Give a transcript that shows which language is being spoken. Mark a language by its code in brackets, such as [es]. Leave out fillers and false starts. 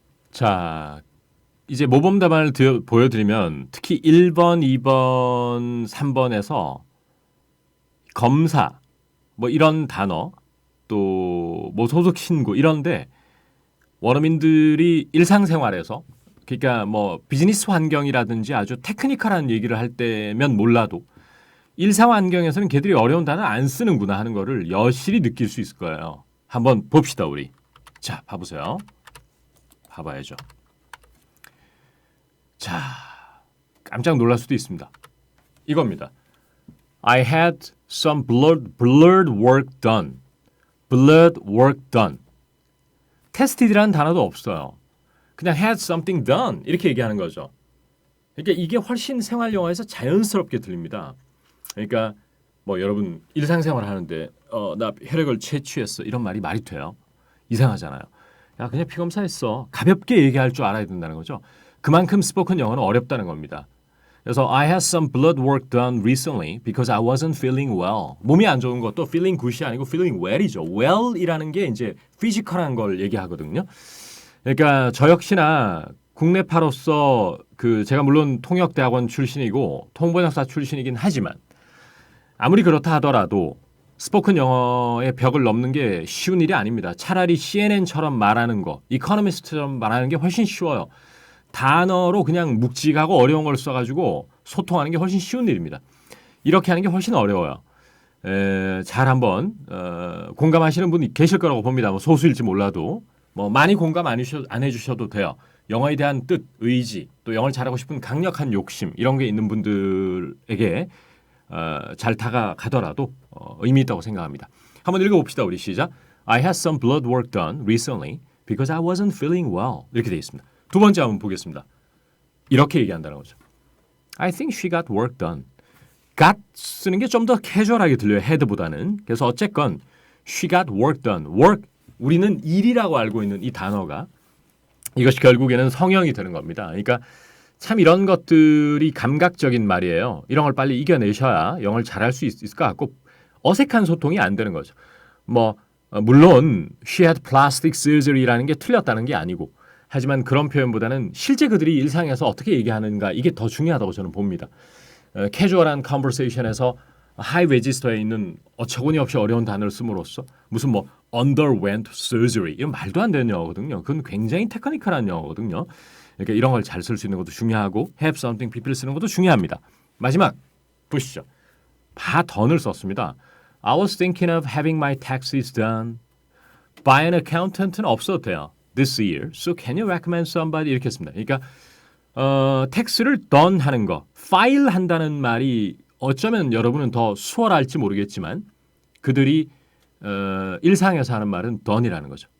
[ko] 자, 이제 모범 답안을 보여드리면 특히 1번, 2번, 3번에서 검사 뭐 이런 단어 또 뭐 소득 신고 이런데 원어민들이 일상생활에서 그러니까 뭐 비즈니스 환경이라든지 아주 테크니컬한 얘기를 할 때면 몰라도 일상 환경에서는 걔들이 어려운 단어 안 쓰는구나 하는 거를 여실히 느낄 수 있을 거예요. 한번 봅시다 우리. 자, 봐보세요. 봐봐야죠. 자, 깜짝 놀랄 수도 있습니다. 이겁니다. [en] I had some blurred work done. blurred work done. [ko] tested이라는 단어도 없어요. 그냥 [en] had something done [ko] 이렇게 얘기하는 거죠. 그러니까 이게 훨씬 생활 영어에서 자연스럽게 들립니다. 그러니까 뭐 여러분 일상생활 하는데 나 혈액을 채취했어 이런 말이 돼요? 이상하잖아요. 야 그냥 피 검사했어. 가볍게 얘기할 줄 알아야 된다는 거죠. 그만큼 스포큰 영어는 어렵다는 겁니다. 그래서 [en] I had some blood work done recently because I wasn't feeling well. [ko] 몸이 안 좋은 것도 [en] feeling good이 [ko] 아니고 [en] feeling well이죠. [ko] well이라는 게 이제 피지컬한 걸 얘기하거든요. 그러니까 저 역시나 국내파로서 제가 물론 통역대학원 출신이고 통번역사 출신이긴 하지만 아무리 그렇다 하더라도 스포큰 영어의 벽을 넘는 게 쉬운 일이 아닙니다. 차라리 CNN처럼 말하는 거, 이코노미스트처럼 말하는 게 훨씬 쉬워요. 단어로 그냥 묵직하고 어려운 걸 써가지고 소통하는 게 훨씬 쉬운 일입니다. 이렇게 하는 게 훨씬 어려워요. 잘 한번 공감하시는 분이 계실 거라고 봅니다. 뭐 소수일지 몰라도 뭐 많이 공감 안 해주셔도 돼요. 영어에 대한 뜻, 의지, 또 영어를 잘하고 싶은 강력한 욕심 이런 게 있는 분들에게 잘 다가가더라도 의미 있다고 생각합니다. 한번 읽어봅시다. 우리 시작. [en] I had some blood work done recently because I wasn't feeling well. [ko] 이렇게 되어 있습니다. 두 번째 한번 보겠습니다. 이렇게 얘기한다는 거죠. [en] I think she got work done. [ko] got 쓰는 게 좀 더 캐주얼하게 들려요. had보다는. 그래서 어쨌건 [en] she got work done. [ko] work 우리는 일이라고 알고 있는 이 단어가 이것이 결국에는 성형이 되는 겁니다. 그러니까 참 이런 것들이 감각적인 말이에요. 이런 걸 빨리 이겨내셔야 영어를 잘할 수 있을 것 같고 어색한 소통이 안 되는 거죠. 뭐 물론 [en] she had plastic surgery라는 [ko] 게 틀렸다는 게 아니고 하지만 그런 표현보다는 실제 그들이 일상에서 어떻게 얘기하는가 이게 더 중요하다고 저는 봅니다. 캐주얼한 컨버세이션에서 하이 레지스터에 있는 어처구니 없이 어려운 단어를 씀으로써 무슨 뭐 [en] underwent surgery [ko] 이건 말도 안 되는 영어거든요. 그건 굉장히 테크니컬한 영어거든요. 그러니까 이런 걸 잘 쓸 수 있는 것도 중요하고 [en] have something pp를 [ko] 쓰는 것도 중요합니다. 마지막 보시죠. don을 썼습니다. [en] I was thinking of having my taxes done by an accountant는 [ko] 없어도 돼요. [en] This year. So can you recommend somebody? [ko] 이렇게 했습니다. 그러니까 텍스를 done 하는 거, 파일 한다는 말이 어쩌면 여러분은 더 수월할지 모르겠지만 그들이 일상에서 하는 말은 done이라는 거죠.